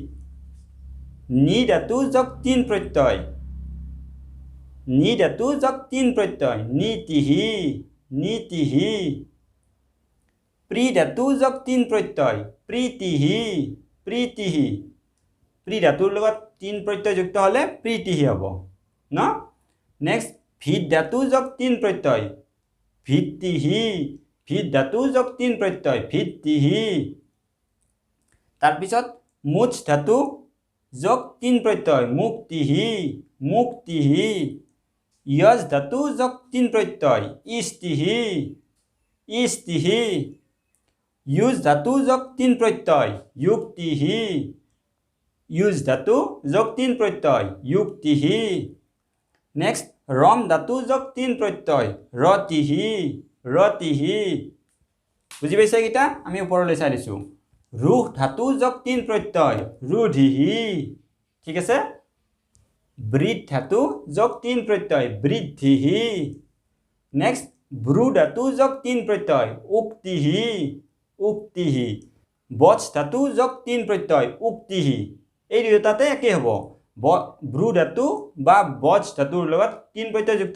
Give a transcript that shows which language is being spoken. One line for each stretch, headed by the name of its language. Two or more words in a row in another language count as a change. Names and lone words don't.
Assamese: নি ধাতু যোগ 3 প্ৰত্যয় নি ধাতু যোগ 3 প্ৰত্যয় নীতিহি নীতিহি প্ৰি ধাতু যোগ 3 প্ৰত্যয় প্ৰীতিহি প্ৰীতিহি প্ৰি ধাতুৰ লগত 3 প্ৰত্যয় যুক্ত হলে প্ৰীতিহি হ'ব ন নেক্সট ভিত ধাতু যোগ 3 প্ৰত্যয় ভিত্তিহি ভিত ধাতু যোগ 3 প্ৰত্যয় ভিত্তিহি তাৰ পিছত মুচ ধাতু যোগ 3 প্ৰত্যয় মুক্তিহি মুক্তিহি যজ ধাতু যোগ 3 প্ৰত্যয় ইষ্টিহি ইষ্টিহি যুজ ধাতু যোগ 3 প্ৰত্যয় যুক্তিহি যুজ ধাতু যোগ 3 প্ৰত্যয় যুক্তিহি নেক্সট ৰম ধাতু যোগ 3 প্ৰত্যয় ৰতিহি ৰতিহি বুজি পাইছা কিটা আমি ওপৰলৈ চাই দিছো ৰুহ ধাতু যোগ 3 প্ৰত্যয় ৰুধিহি ঠিক আছে বৃদ্ধ ধাতু যোগ 3 প্ৰত্যয় বৃদ্ধিহি নেক্সট ব্ৰু ধাতু যোগ 3 প্ৰত্যয় উক্তিহি উক্তিহি বচ ধাতু যোগ 3 প্ৰত্যয় উক্তিহি এই দুটাতে একে হ'ব ব্ৰু ধাতু বা বচ ধাতুৰ লগত 3 প্ৰত্যয় যুক্ত